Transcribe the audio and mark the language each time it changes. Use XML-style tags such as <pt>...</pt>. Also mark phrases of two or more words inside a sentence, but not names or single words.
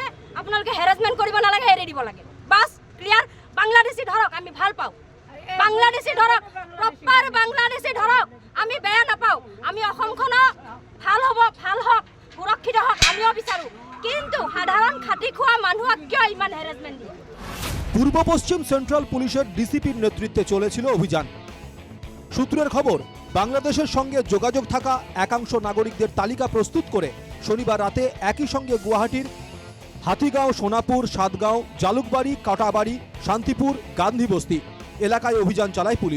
<as>আপোনালোকে হেৰাছমেণ্ট কৰিব নালাগে, এৰি দিব লাগে, বাছ ক্লিয়াৰ। বাংলাদেশী ধৰক, আমি ভাল পাওঁ। বাংলাদেশী ধৰক, প্ৰপাৰ বাংলাদেশী ধৰক, আমি বেয়া নাপাওঁ। আমি অসমখনক ভাল হ'ব, ভাল হওক, সুৰক্ষিত হওক আমিও বিচাৰোঁ। কিন্তু সাধাৰণ খাটি খোৱা মানুহক কিয় ইমান হেৰাছমেণ্ট দিয়ে?</as> <bn>পূর্ব পশ্চিম সেন্ট্রাল পুলিশের ডিসিপির নেতৃত্বে চলেছিল অভিযান। সূত্রের খবর, বাংলাদেশের সঙ্গে যোগাযোগ থাকা একাংশ নাগরিকদের তালিকা প্রস্তুত করে শনিবার রাতে একই সঙ্গে গুয়াহাটির হাতিগাঁও, সোনাপুর, সাতগাঁও, জালুকবাড়ি, কাটাবাড়ি, শান্তিপুর, গান্ধীবস্তি এলাকায় অভিযান চালায় পুলিশ।</bn>